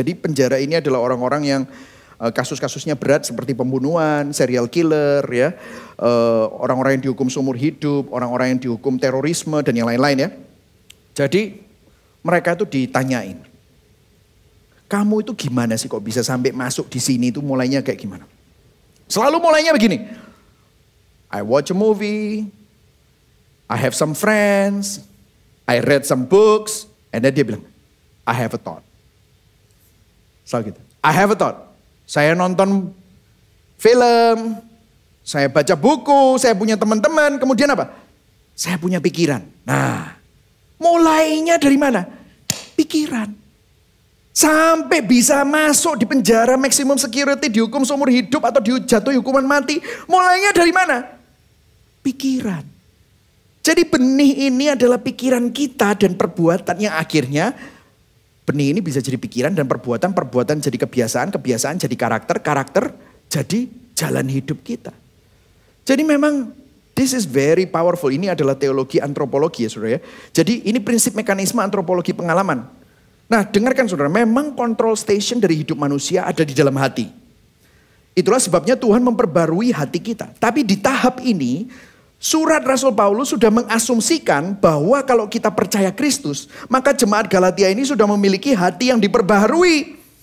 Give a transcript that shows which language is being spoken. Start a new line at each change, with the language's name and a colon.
Indonesian: Jadi penjara ini adalah orang-orang yang kasus-kasusnya berat seperti pembunuhan, serial killer, ya, orang-orang yang dihukum seumur hidup, orang-orang yang dihukum terorisme dan yang lain-lain ya. Jadi mereka itu ditanyain, kamu itu gimana sih kok bisa sampai masuk di sini, itu mulainya kayak gimana? Selalu mulainya begini,
English: I watch a movie, I have some friends, I read some books, and then
Indonesian: dia bilang,
English: I have a thought.
Indonesian: Selalu gitu,
English: I have a thought.
Indonesian: Saya nonton film, saya baca buku, saya punya teman-teman, kemudian apa? Saya punya pikiran. Nah, mulainya dari mana? Pikiran. Sampai bisa masuk di penjara maximum security, dihukum seumur hidup atau dijatuhi hukuman mati. Mulainya dari mana? Pikiran. Jadi benih ini adalah pikiran kita dan perbuatan yang akhirnya benih ini bisa jadi pikiran dan perbuatan, perbuatan jadi kebiasaan, kebiasaan jadi karakter, karakter jadi jalan hidup kita. Jadi memang
English: this is very powerful.
Indonesian: Ini adalah teologi antropologi ya saudara ya. Jadi ini prinsip mekanisme antropologi pengalaman. Nah dengarkan saudara, memang control station dari hidup manusia ada di dalam hati. Itulah sebabnya Tuhan memperbarui hati kita. Tapi di tahap ini surat Rasul Paulus sudah mengasumsikan bahwa kalau kita percaya Kristus, maka jemaat Galatia ini sudah memiliki hati yang diperbaharui.